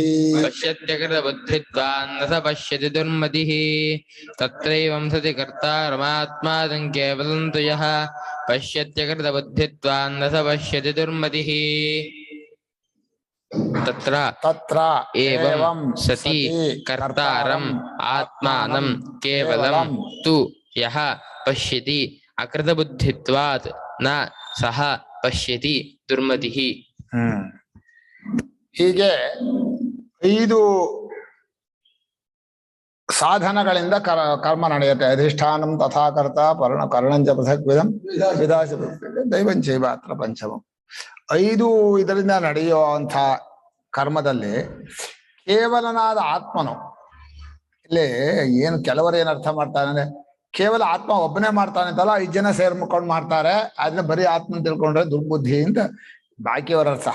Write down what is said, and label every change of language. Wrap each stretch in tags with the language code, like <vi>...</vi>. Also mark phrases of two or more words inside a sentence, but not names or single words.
<sa>पश्यत्यकृतबुद्धित्वान् न स पश्यति दुर्मतिः तत्रैवं सति कर्तारमात्मानं केवलं तु यः पश्यत्यकृतबुद्धित्वान् न स पश्यति दुर्मतिः तत्र ತತ್ರ एवं सति कर्तारम् आत्मानं केवलं तु यः पश्यति अकृतबुद्धित्वात् न सः पश्यति दुर्मतिः</sa> <kn>ಹೀಗೆ 5 ಸಾಧನಗಳಿಂದ ಕರ್ಮ ನಡೆಯುತ್ತೆ.</kn> <sa>ಅಧಿಷ್ಠಾನಂ ತಥಾಕರ್ತ ಕರ್ಣಂಚ ಪೃಥಕ್ ವಿಧಂ ವಿಧಾಸ ದೈವಂಚೈವ ಅತ್ರ ಪಂಚಮಂ.</sa> <kn>5 ಇದರಿಂದ ನಡೆಯುವಂಥ ಕರ್ಮದಲ್ಲಿ ಕೇವಲನಾದ ಆತ್ಮನು ಇಲ್ಲಿ ಏನು ಕೆಲವರು ಏನು ಅರ್ಥ ಮಾಡ್ತಾರೆ ಅಂದ್ರೆ ಕೇವಲ ಆತ್ಮ ಒಬ್ಬನೇ ಮಾಡ್ತಾನೆ ಅಂತಲ್ಲ 5 ಜನ ಸೇರ್ಕೊಂಡು ಮಾಡ್ತಾರೆ, ಅದನ್ನ ಬರೀ ಆತ್ಮನ್ ತಿಳ್ಕೊಂಡ್ರೆ ದುರ್ಬುದ್ಧಿ ಅಂತ ಬಾಕಿಯವರ ಅರ್ಥ.</kn>